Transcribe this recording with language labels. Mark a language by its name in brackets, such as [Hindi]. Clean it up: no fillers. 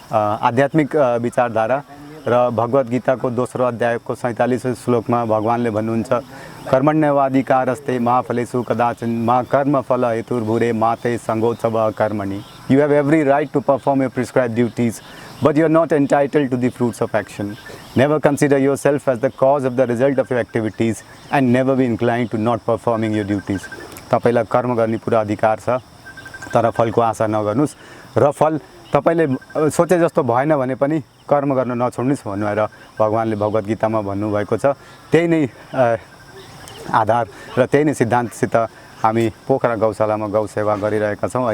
[Nepali] आध्यात्मिक विचारधारा र भगवत गीताको दोस्रो अध्यायको 47 श्लोकमा भगवानले भन्नुहुन्छ, [Sanskrit] कर्मण्यवाधिकारस्ते मा फलेषु कदाचन मा कर्म फल हेतुर्भुरे माते सङ्गोत्सव कर्मणि। [English] You have every right to perform your prescribed duties, but you are not entitled to the fruits of action. Never consider yourself as the cause of the result of your activities and never be inclined to not performing your duties. [Nepali] तपाईलाई कर्म गर्ने पुरा अधिकार छ, तर फलको आशा नगर्नुस् र फल तपाईले सोचे जस्तो भएन भने पनि कर्म गर्न नछोड्नुस् भनेर भगवानले भगवत गीतामा भन्नुभएको छ। त्यही नै आधार र त्यही नै सिद्धान्तसित हामी पोखरा गौशालामा गौ सेवा गरिरहेका छौँ।